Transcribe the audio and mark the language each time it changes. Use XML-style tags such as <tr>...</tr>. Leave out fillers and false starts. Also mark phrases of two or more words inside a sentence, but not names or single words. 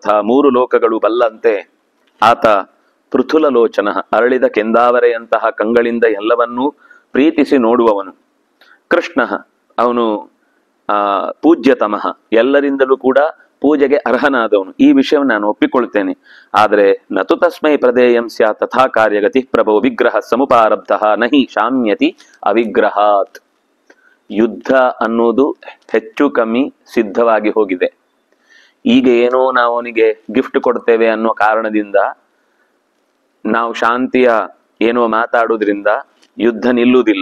<kn>ಮೂರು ಲೋಕಗಳು ಬಲ್ಲಂತೆ ಆತ ಪೃಥುಲಲೋಚನ, ಅರಳಿದ ಕೆಂದಾವರೆಯಂತಹ ಕಂಗಳಿಂದ ಎಲ್ಲವನ್ನೂ ಪ್ರೀತಿಸಿ ನೋಡುವವನು. ಕೃಷ್ಣ ಅವನು ಪೂಜ್ಯತಮಃ, ಎಲ್ಲರಿಂದಲೂ ಕೂಡ ಪೂಜೆಗೆ ಅರ್ಹನಾದವನು. ಈ ವಿಷಯವನ್ನು ನಾನು ಒಪ್ಪಿಕೊಳ್ತೇನೆ. ಆದರೆ</kn> <sa>ನತು ತಸ್ಮೈ ಪ್ರದೇಯಂ ಸ್ಯಾ ತಥಾ ಕಾರ್ಯಗತಿ ಪ್ರಭೋ ವಿಗ್ರಹ ಸಮುಪಾರಬ್ಧ ನಹಿ ಶಾಮ್ಯತಿ ಅವಿಗ್ರಹಾತ್.</sa> <kn>ಯುದ್ಧ ಅನ್ನೋದು ಹೆಚ್ಚು ಕಮ್ಮಿ ಸಿದ್ಧವಾಗಿ ಹೋಗಿದೆ. ಈಗ ಏನೋ ನಾವು ಅವನಿಗೆ ಗಿಫ್ಟ್ ಕೊಡ್ತೇವೆ ಅನ್ನೋ ಕಾರಣದಿಂದ, ನಾವು ಶಾಂತಿಯ ಏನೋ ಮಾತಾಡೋದ್ರಿಂದ ಯುದ್ಧ ನಿಲ್ಲುವುದಿಲ್ಲ.</kn>